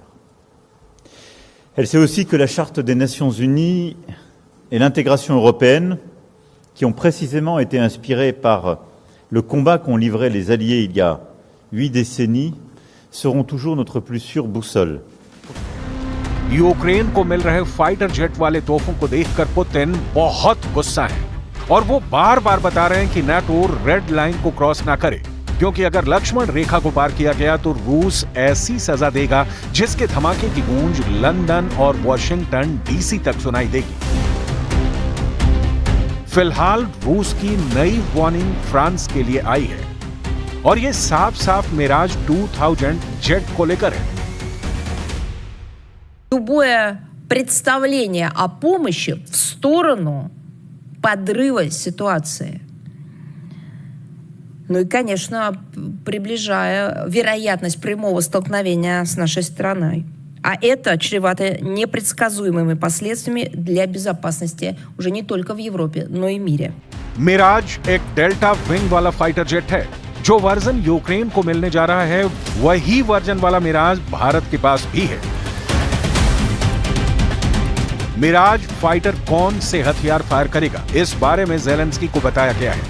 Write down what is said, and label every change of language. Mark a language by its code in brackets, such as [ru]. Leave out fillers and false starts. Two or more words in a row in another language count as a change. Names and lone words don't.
[fr] Elle sait aussi que la Charte des Nations Unies et l'intégration européenne, qui ont précisément été inspirées par le combat qu'ont livré les Alliés il y a 8 décennies, seront toujours notre plus sûre boussole. [hi] यूक्रेन को मिल रहे [en] fighter jet [hi] वाले तोहफों को देखकर पुतिन बहुत गुस्सा है और वो बार बार बता रहे हैं कि नाटो [en] red line [hi] को क्रॉस ना करे, क्योंकि अगर लक्ष्मण रेखा को पार किया गया तो रूस ऐसी सजा देगा जिसके धमाके की गूंज लंदन और वॉशिंगटन डीसी तक सुनाई देगी। फिलहाल रूस की नई वार्निंग फ्रांस के लिए आई है और यह साफ साफ मिराज 2000 जेट को लेकर है। [ru] Любое представление о помощи в сторону подрыва ситуации. Ну и, конечно, приближая вероятность прямого столкновения с нашей страной. А это чревато непредсказуемыми последствиями для безопасности уже не только в Европе, но и в мире. [hi] मिराज एक [en] delta wing [hi] वाला [en] fighter jet [hi] है। जो वर्जन यूक्रेन को मिलने जा रहा है, वही वर्जन वाला मिराज भारत के पास भी है। मिराज फाइटर कौन से हथियार फायर करेगा, इस बारे में ज़ेलेंस्की को बताया गया है।